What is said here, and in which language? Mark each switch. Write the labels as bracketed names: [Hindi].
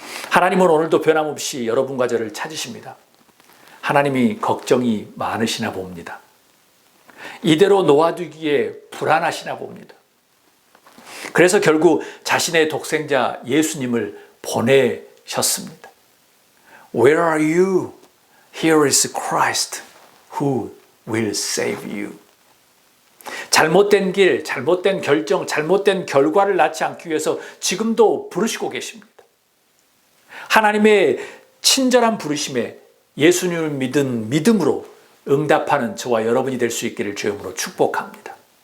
[Korean] 하나님은 오늘도 변함없이 여러분과 저를 찾으십니다. 하나님이 걱정이 많으시나 봅니다. 이대로 놓아두기에 불안하시나 봅니다. 그래서 결국 자신의 독생자 예수님을 보내셨습니다. [English] Where are you? Here is Christ who will save you. [Korean] 잘못된 길, 잘못된 결정, 잘못된 결과를 낳지 않기 위해서 지금도 부르시고 계십니다. 하나님의 친절한 부르심에 예수님을 믿은 믿음으로 응답하는 저와 여러분이 될 수 있기를 주님으로 축복합니다.